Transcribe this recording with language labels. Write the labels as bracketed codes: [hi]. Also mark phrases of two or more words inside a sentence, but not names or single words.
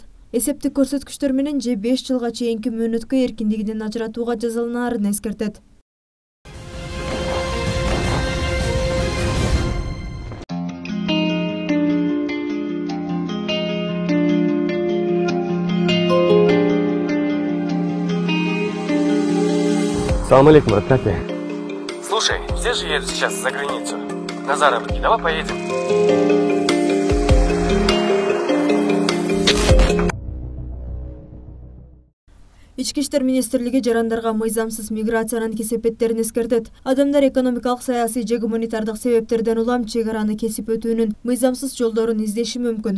[ky] Эсептик көрсөткүчтөр менен же 5 жылга чейинки мөөнөткө эркиндигинен ажыратууга жазаланаарын эскертет. [ar] Салам алейкум, [ru] Катя. Слушай, все же едут сейчас за границу. На заработки, давай поедем. [ky] Ички иштер министрлиги жарандарга мыйзамсыз миграциянын кесепеттерин эскертет. Адамдар экономикалык, саясий же гуманитардык себептерден улам чек араны кесип өтүүнүн мыйзамсыз жолдорун издеши мүмкүн.